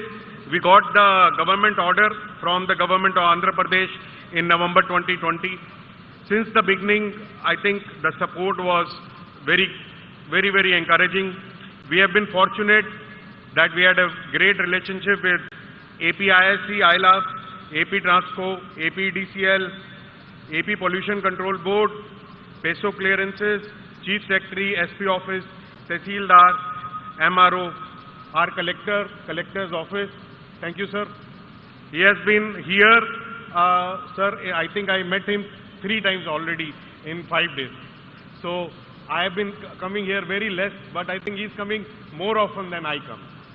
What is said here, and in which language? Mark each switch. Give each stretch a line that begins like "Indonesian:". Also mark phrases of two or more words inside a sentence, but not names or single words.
English: We got the government order from the government of Andhra Pradesh in November 2020. Since the beginning, I think the support was very, very, very encouraging. We have been fortunate that we had a great relationship with APISC, ILAF, AP Transco, APDCL, AP Pollution Control Board, PESO clearances, Chief Secretary, SP Office, Tehsildar, MRO, our Collector's Office. Thank you, sir. He has been here, sir, I think I met him 3 times already in 5 days. So I have been coming here very less, but I think he's coming more often than I come.